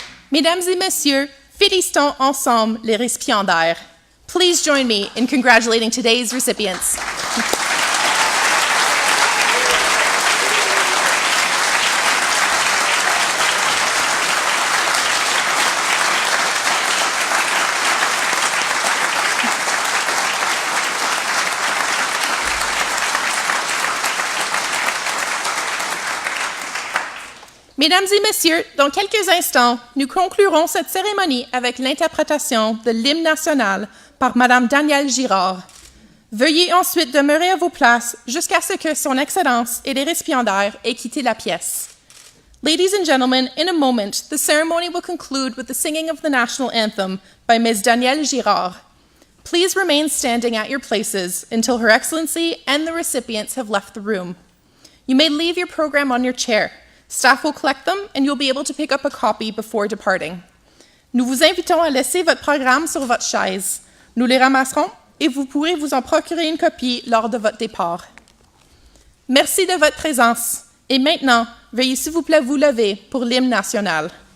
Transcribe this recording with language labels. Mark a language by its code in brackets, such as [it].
[fr] Mesdames et messieurs, félicitons ensemble les récipiendaires. [en] Please join me in congratulating today's recipients. [fr] Mesdames et messieurs, dans quelques instants, nous conclurons cette cérémonie avec l'interprétation de l'hymne national par Madame Danielle Girard. Veuillez ensuite demeurer à vos places jusqu'à ce que Son Excellence et les récipiendaires aient quitté la pièce. [en] Ladies and gentlemen, in a moment, the ceremony will conclude with the singing of the national anthem by Ms. Danielle Girard. Please remain standing at your places until Her Excellency and the recipients have left the room. You may leave your program on your chair. Staff will collect them and you'll be able to pick up a copy before departing. [fr] Nous vous invitons à laisser votre programme sur votre chaise. Nous les ramasserons et vous pourrez vous en procurer une copie lors de votre départ. Merci de votre présence. Et maintenant, veuillez s'il vous plaît vous lever pour l'hymne national.